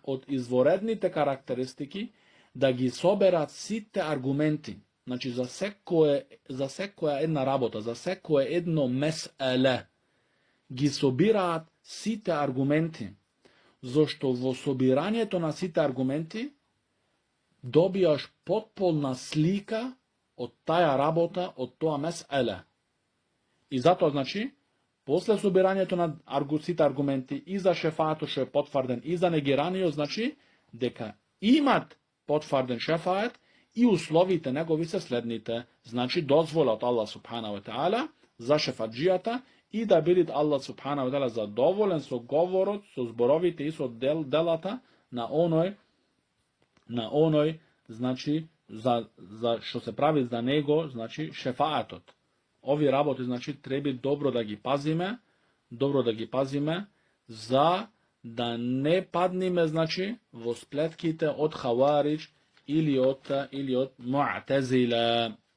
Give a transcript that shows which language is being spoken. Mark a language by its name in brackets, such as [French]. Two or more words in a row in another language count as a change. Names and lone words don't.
[Macedonian] од изворедните карактеристики, да ги соберат сите аргументи, значи за секоја една работа, за секое едно меселе, ги собираат сите аргументи, зашто во собирањето на сите аргументи добијаш потполна слика од таја работа, од тоа меселе. И затоа, значи, после собирањето на сите аргументи и за шефаатот што е потврден и за негираниот, значи, дека имат потврден шефаат и условите негови се следните. Значи, дозвола од [Arabic] الله سبحانه و تعالى [Macedonian] за шефаджијата и да бидат [Arabic] الله سبحانه و تعالى [Macedonian] задоволен со говорот, со зборовите и со делата на оној, значи, за што се прави за него, значи, шефаатот. Ови работи, значи, треба добро да ги пазиме, за да не падниме, значи, во сплетките од Хаваридж или од Муатезила.